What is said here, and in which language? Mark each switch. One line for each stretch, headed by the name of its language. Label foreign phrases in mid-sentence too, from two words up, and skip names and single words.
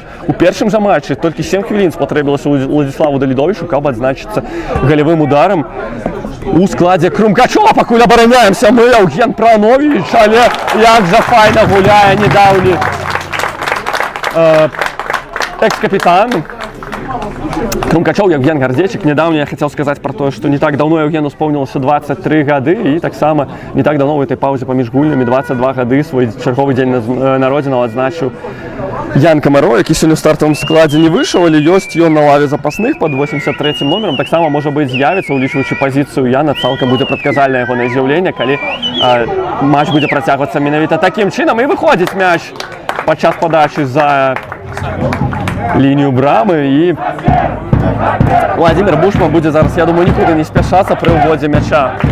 Belarusian: У першым жа матчы толькі 7 хвілін спатрэбілася Владзіславу Далідовічу, каб адзначыцца галевым ударам у складзе Крумкачова. Пакуль абараняемся мы, Евген Пранович, але як жа файна гуляе недаўні экс-капітан Крумкачоў Евген Гардзечык.
Russian: Недавно я хотел сказать про то, что не так давно Евгену исполнилось 23 годы, и так само не так давно в этой паузе
Belarusian: паміж гульнями 22 годы свой черговый день народзінаў адзначыў Ян Камаро, які сёння ў стартавым складзе не выйшаў, але ёсць ён на лаве запасных пад 83-м номерам. Таксама, можа быць, з'явіцца, улічваючы пазіцыю Яна, цалкам будзе прадказальнае ягонае з'яўленне, калі матч будзе працягвацца менавіта такім чынам. І выходзіць мяч падчас падачы за лінію брамы, і Владимир Бушман будзе зараз, я думаю, нікуды не спяшацца пры ўводзе мяча.